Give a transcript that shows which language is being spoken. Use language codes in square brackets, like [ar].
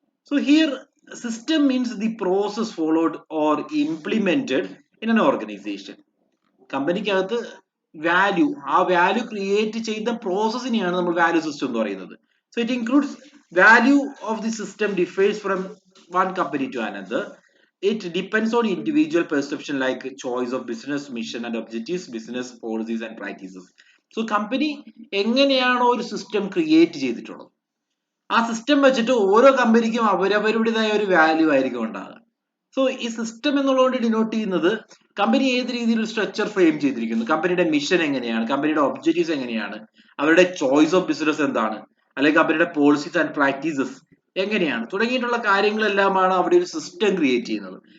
[en] So here system means the process followed or implemented in an organisation. [ml] കമ്പനിക്കകത്ത് value, ആ value create ചെയ്ത പ്രോസസ്സിനെയാണ് നമ്മൾ value system എന്ന് പറയുന്നത്. [en] So it includes value of the system differs from one company to another. It depends on individual perception like choice of business mission and objectives, business policies and practices. [ml] So company എങ്ങനെയാണോ ഒരു system create ചെയ്തിട്ടുള്ളത്, ആ system വെച്ചിട്ട് ഓരോ കമ്പനിക്കും അവരവരുടേതായ ഒരു value ആയിരിക്കും ഉണ്ടാകുക. സോ ഈ സിസ്റ്റം എന്നുള്ളതുകൊണ്ട് ഡിനോട്ട് ചെയ്യുന്നത് കമ്പനി ഏത് രീതിയിൽ സ്ട്രക്ചർ ഫ്രെയിം ചെയ്തിരിക്കുന്നു, കമ്പനിയുടെ മിഷൻ എങ്ങനെയാണ്, കമ്പനിയുടെ ഒബ്ജക്റ്റീവ്സ് എങ്ങനെയാണ്, അവരുടെ ചോയ്സ് ഓഫ് ബിസിനസ് എന്താണ്, അല്ലെങ്കിൽ കമ്പനിയുടെ പോളിസീസ് ആൻഡ് പ്രാക്ടീസസ് എങ്ങനെയാണ്, തുടങ്ങിയിട്ടുള്ള കാര്യങ്ങളെല്ലാമാണ് അവിടെ ഒരു സിസ്റ്റം ക്രിയേറ്റ് ചെയ്യുന്നത്.